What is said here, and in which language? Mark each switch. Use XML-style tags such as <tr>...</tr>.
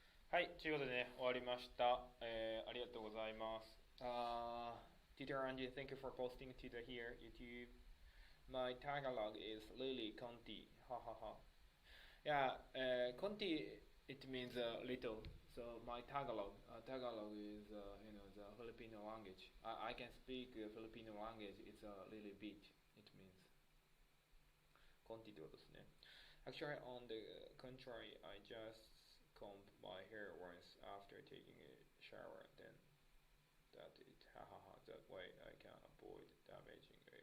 <ja>はい、ということでね、終わりました。ありがとうございます。</ja> <en>Teacher Angie, thank you for posting to the here YouTube. My Tagalog is really Conti. Ha ha ha. Yeah, Conti it means little. So my Tagalog is the Filipino language. I can speak Filipino language. It's a little bit. It means Conti</en> <ja>ってことですね。</ja> <en>Actually, on the contrary, I just combed my hair once after taking a shower. Then that it. Ha ha ha. That way I can avoid damaging it.</en>